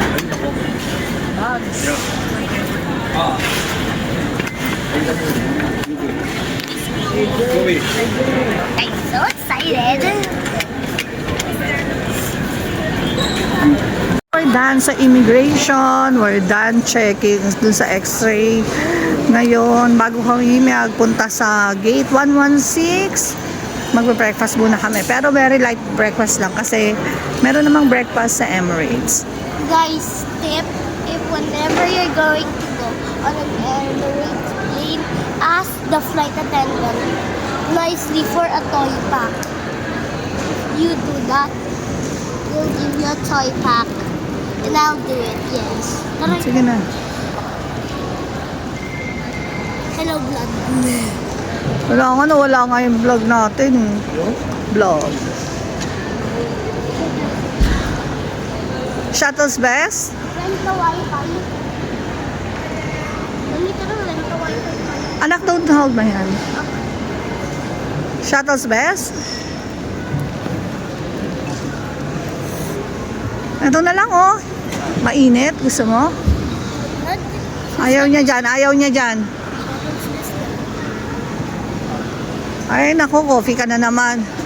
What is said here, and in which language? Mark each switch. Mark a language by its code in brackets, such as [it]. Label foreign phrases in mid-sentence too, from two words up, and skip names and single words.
[en] I'm so excited. We're done sa immigration. We're done checking [tl] dun sa [en] x-ray. [tl] Ngayon, bago kami magpunta sa gate 116, magbe-breakfast muna kami. Pero [en] very light breakfast [tl] lang kasi meron namang breakfast sa Emirates. [en] Guys, tip, if whenever you're going to go on an Emirates plane, ask the flight attendant nicely for a toy pack. If you do that, they'll give you a toy pack. And I'll do it, yes. [tl] Sige na. [en] Hello, vlog. [tl] Wala nga yung vlog natin. [en] Vlog. Shuttle's best? Rent the Wi-Fi. [tl] Nandito na [en] rent the Wi-Fi. Anak, don't hold my hand. Shuttle's best? [tl] Ito na lang, oh. Mainit. Gusto mo? Ayaw niya dyan. Ay, naku, coffee ka na naman.